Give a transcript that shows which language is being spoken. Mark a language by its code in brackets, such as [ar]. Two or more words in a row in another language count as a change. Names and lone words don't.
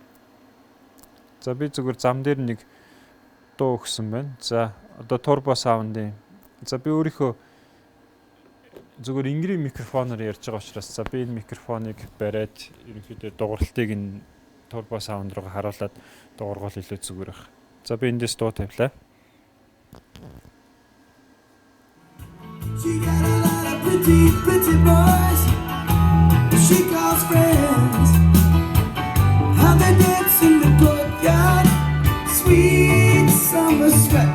[mn] За би зүгээр зам дээр нэг дуу өгсөн байна. За одоо [en] turbo sound- [mn] ийн би өөрийнхөө зүгээр ингэрийн микрофоноор ярьж байгаа учраас би энэ микрофоныг бариад ерөнхийдөө дууралтыг энэ [en] turbo sound [mn] руу харуулад дуургуул илүү зүгээр байх. За би эндээс дуу тавилаа. [en] She got a lot of pretty boys she calls friends. How they dance in the courtyard, sweet summer sweat.